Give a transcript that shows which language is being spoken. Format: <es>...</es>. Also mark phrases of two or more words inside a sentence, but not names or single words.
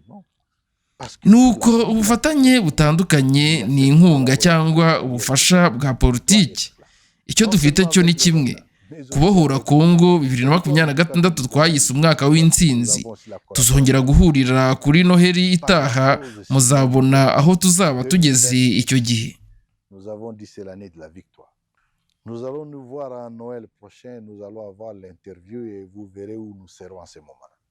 <rw>Nuko ubufatanye butandukanye ni inkunga cyangwa ubufasha bwa politiki. Icyo dufite cyo ni kimwe: kubohora Kongo 2026 twayise umwaka w'intsinzi. Tuzongera guhurira kuri Noheli itaha, muzabona aho tuzaba tugeze icyo gihe.</rw> <fr>Nous avons dit c'est l'année de la victoire. Nous allons nous voir à Noël prochain, nous allons avoir l'interview et vous verrez où nous serons en ce moment.</fr>